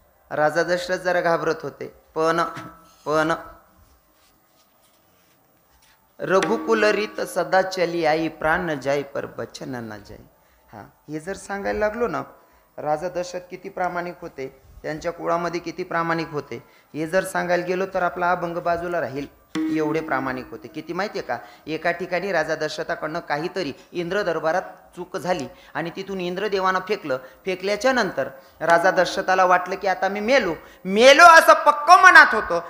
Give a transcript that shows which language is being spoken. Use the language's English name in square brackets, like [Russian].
[Marathi] राजा दशरथ जरा घाबरत होते. [Awadhi] पण रघुकुल रीत सदा चली आई, प्राण न जाई पर बचन न जाई. [Marathi] हा, हे जर सांगायला लागलो ना, राजा दशरथ किती प्रामाणिक होते, त्यांच्या कुळामध्ये किती प्रामाणिक होते, हे जर सांगायला गेलो तर आपला अभंग बाजूला राहील. एवढे प्रामाणिक होते. किती माहितीये का? एका ठिकाणी राजा दशरथाकडनं काहीतरी इंद्र दरबारात चूक झाली आणि तिथून इंद्रदेवानं फेकल्याच्या नंतर राजा दशरथाला वाटलं की आता मी मेलो असं पक्क मनात होतं.